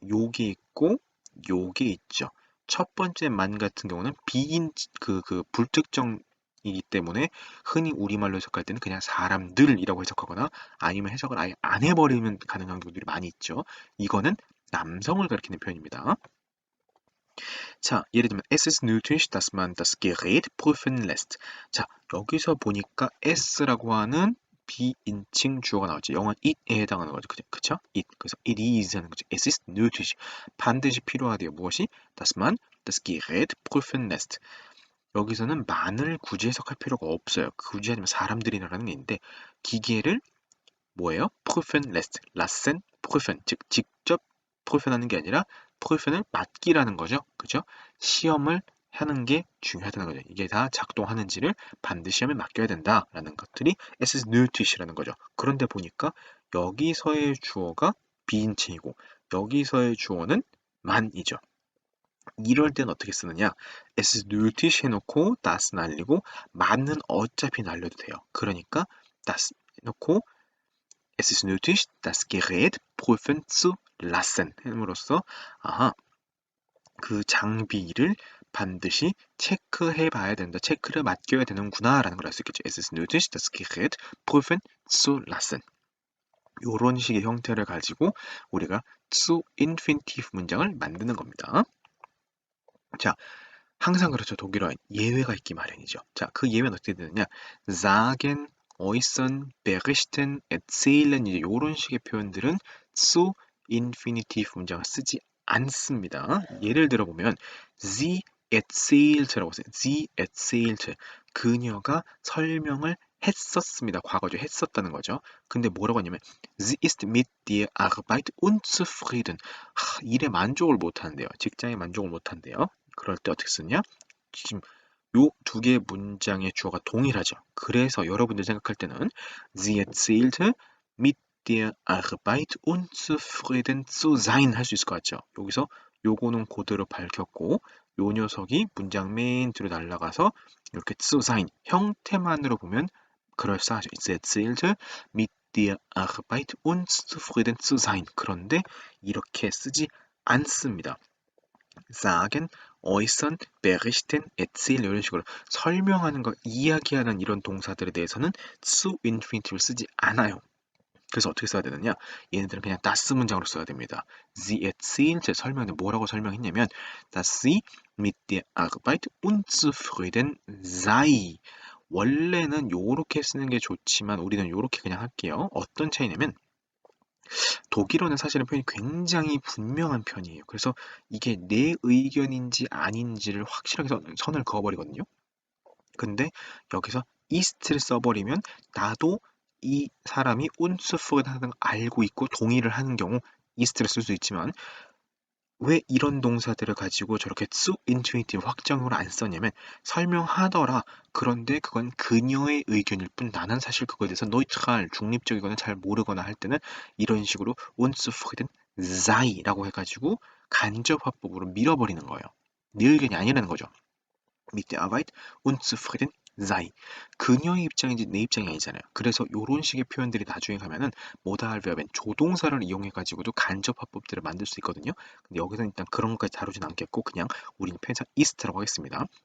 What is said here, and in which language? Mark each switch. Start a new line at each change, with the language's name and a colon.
Korean: 요게 있고 요게 있죠. 첫 번째 만 같은 경우는 불특정이기 때문에 흔히 우리말로 해석할 때는 그냥 사람들이라고 해석하거나 아니면 해석을 아예 안 해버리면 가능한 경우들이 많이 있죠. 이거는 남성을 가리키는 표현입니다. 자, 예를 들면
German: es ist nötig, dass man das Gerät prüfen lässt.
Korean: 자, 여기서 보니까 s라고 하는 비인칭 주어가 나오죠. 영어 it에 해당하는 거죠. 그쵸? it. 그래서 it is 하는 거죠.
German: es ist nötig.
Korean: 반드시 필요하대요. 무엇이?
German: dass man das Gerät prüfen lässt.
Korean: 여기서는 만을 굳이 해석할 필요가 없어요. 굳이 하면 사람들이라는 게 있는데 기계를 뭐예요?
German: prüfen lässt. lassen, prüfen.
Korean: 즉 직접 prüfen하는 게 아니라 prüfen을 맡기라는 거죠. 그죠? 시험을 하는 게 중요하다는 거죠. 이게 다 작동하는지를 반드시 시험에 맡겨야 된다라는 것들이
German: es ist nötig
Korean: 이라는 거죠. 그런데 보니까 여기서의 주어가 비인칭이고 여기서의 주어는 man이죠. 이럴 땐 어떻게 쓰느냐?
German: es ist nötig
Korean: 해놓고 das 날리고 man은 어차피 날려도 돼요. 그러니까 das 해놓고
German: Es ist nötig, das Gerät prüfen zu lassen.
Korean: 함으로써 아하, 그 장비를 반드시 체크해 봐야 된다. 체크를 맡겨야 되는구나 라는 걸 알 수 있겠죠.
German: Es ist nötig, das Gerät prüfen zu lassen.
Korean: 이런 식의 형태를 가지고 우리가 zu infinitive 문장을 만드는 겁니다. 자, 항상 그렇죠. 독일어엔 예외가 있기 마련이죠. 자, 그 예외는 어떻게 되느냐?
German: sagen, äußern, berichten, erzählen
Korean: 이제 이런 식의 표현들은 zu infinitive 문장을 쓰지 않습니다. 예를 들어 보면
German: sie erzählt
Korean: 라고 써요.
German: sie erzählte.
Korean: 그녀가 설명을 했었습니다. 과거죠. 했었다는 거죠. 근데 뭐라고 하냐면
German: sie ist mit der Arbeit unzufrieden.
Korean: 일에 만족을 못한대요. 직장에 만족을 못한대요. 그럴 때 어떻게 쓰냐? 지금 요 두 개의 문장의 주어가 동일하죠. 그래서 여러분들 생각할 때는
German: Sie erzählte mit der Arbeit unzufrieden zu sein
Korean: 할 수 있을 것 같죠. 여기서 요거는 그대로 밝혔고 요 녀석이 문장 맨 뒤로 날아가서 이렇게 zu sein 형태만으로 보면 그럴싸하죠.
German: Sie erzählte mit der Arbeit unzufrieden zu sein.
Korean: 그런데 이렇게 쓰지 않습니다.
German: sagen, äußern, berichten, erzählen
Korean: 이런 식으로 설명하는 거, 이야기하는 이런 동사들에 대해서는 zu infinitive 쓰지 않아요. 그래서 어떻게 써야 되느냐? 얘네들은 그냥 das 문장으로 써야 됩니다.
German: Sie erzählte
Korean: 설명은 뭐라고 설명했냐면
German: dass sie mit der Arbeit unzufrieden sei.
Korean: 원래는 요렇게 쓰는 게 좋지만 우리는 요렇게 그냥 할게요. 어떤 차이냐면 독일어는 사실은 표현이 굉장히 분명한 편이에요. 그래서 이게 내 의견인지 아닌지를 확실하게 선을 그어버리거든요. 근데 여기서 ist를 써버리면 나도 이 사람이 unzufrieden 하는 걸 알고 있고 동의를 하는 경우 ist를 쓸 수 있지만 왜 이런 동사들을 가지고 저렇게 zu infinitive 확정으로 안 썼냐면 설명하더라. 그런데 그건 그녀의 의견일 뿐 나는 사실 그거에 대해서 neutral, 중립적이거나 잘 모르거나 할 때는 이런 식으로
German: unzufrieden sei
Korean: 라고 해가지고 간접화법으로 밀어버리는 거예요. 네 의견이 아니라는 거죠.
German: mit der Arbeit unzufrieden sei.
Korean: 그녀의 입장인지 내 입장이 아니잖아요. 그래서 이런 식의 표현들이 나중에 가면은 모다할 베어벤 조동사를 이용해 가지고도 간접 화법들을 만들 수 있거든요. 근데 여기서는 일단 그런 것까지 다루진 않겠고 그냥 우리는 편사 ist라고 하겠습니다.